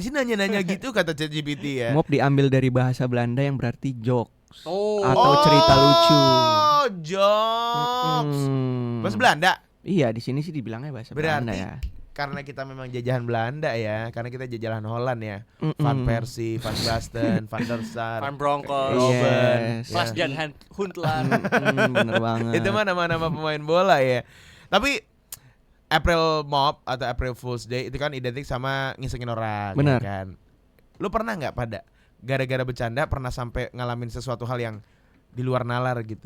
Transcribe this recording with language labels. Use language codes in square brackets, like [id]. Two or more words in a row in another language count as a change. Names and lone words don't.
[id] ngapain sih nanya-nanya gitu kata ChatGPT ya? Mop diambil dari bahasa Belanda yang berarti jokes Oh. atau cerita lucu. Oh, jokes. Bahasa Belanda. Iya, di sini sih dibilangnya bahasa Belanda Berarti ya. karena kita memang jajahan Belanda ya, karena kita jajahan Holland ya. Van Persie, Van Basten, Van der Sar, Van Bronckhorst, Robben, Yes. Klaas ya. Jan Huntelaar. Bener banget. Itu mah nama-nama pemain bola ya. Tapi April Mop atau April Fool's Day itu kan identik sama ngisengin orang. Benar. Ya kan. Lu pernah nggak pada gara-gara bercanda pernah sampai ngalamin sesuatu hal yang di luar nalar gitu?